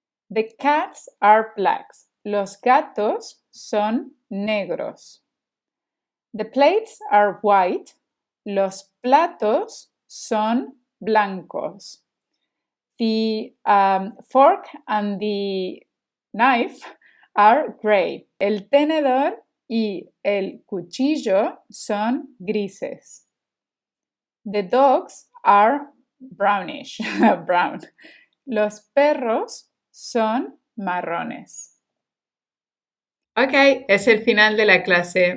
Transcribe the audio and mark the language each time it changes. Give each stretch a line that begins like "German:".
English: The cats are black.
Spanish: Los gatos son negros.
English: The plates are white.
Spanish: Los platos son blancos.
English: The fork and the knife are gray.
Spanish: El tenedor y el cuchillo son grises.
English: The dogs are brownish, brown.
Spanish: Los perros son marrones. Ok, es el final de la clase.